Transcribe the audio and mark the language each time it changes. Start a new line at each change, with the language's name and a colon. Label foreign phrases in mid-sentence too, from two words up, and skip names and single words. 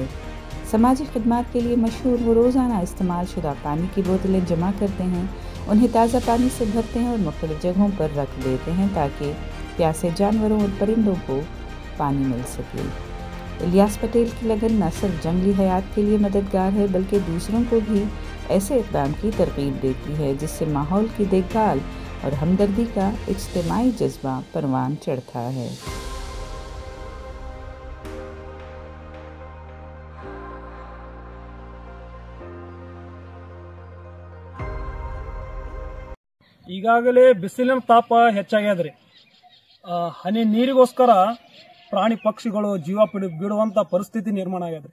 Urdu: سماجی خدمات کے لیے مشہور وہ روزانہ استعمال شدہ پانی کی بوتلیں جمع کرتے ہیں، انہیں تازہ پانی سے بھرتے ہیں اور مختلف جگہوں پر رکھ دیتے ہیں تاکہ پیاسے جانوروں اور پرندوں کو پانی مل سکے. الیاس پٹیل کی لگن نہ صرف جنگلی حیات کے لیے مددگار ہے بلکہ دوسروں کو بھی ایسے اقدام کی ترغیب دیتی ہے جس سے ماحول کی دیکھ بھال اور ہمدردی کا اجتماعی جذبہ پروان چڑھتا ہے.
Kannada: ಈಗಾಗಲೇ ಬಿಸಿಲಿನ ತಾಪ ಹೆಚ್ಚಾಗ್ಯದ್ರಿ. ಹನಿ ನೀರಿಗೋಸ್ಕರ ಪ್ರಾಣಿ ಪಕ್ಷಿಗಳು ಜೀವ ಬಿಡುವಂತ ಪರಿಸ್ಥಿತಿ ನಿರ್ಮಾಣ ಆಗ್ಯದ್ರಿ.